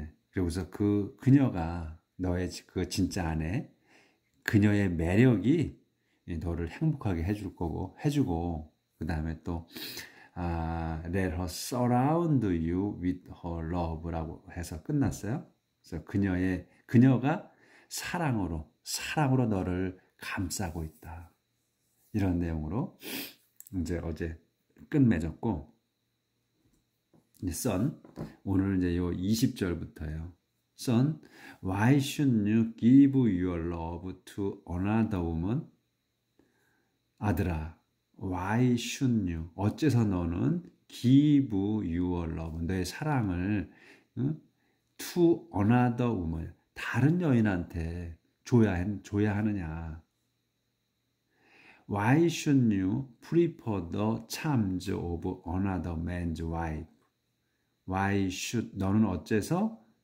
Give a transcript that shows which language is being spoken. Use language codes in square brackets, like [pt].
[ko] 그리고서 그녀가 너의 그 진짜 아내, 그녀의 매력이 너를 행복하게 해주고, 그 다음에 또, [en] let her surround you with her love [ko] 라고 해서 끝났어요. 그래서 그녀가 사랑으로 너를 감싸고 있다. 이런 내용으로 이제 어제 끝맺었고, Son, 오늘 이제 요 20절부터예요. [en] Son, why should you give your love to another woman? [ko] 아들아, [en] why should you? [ko] 어째서 너는 [en] give your love, [ko] 너의 사랑을 [en] to another woman, [ko] 다른 여인한테 줘야 하느냐? [en] Why should you prefer the charms of another man's wife? Why should [ko] 너는 어째서야?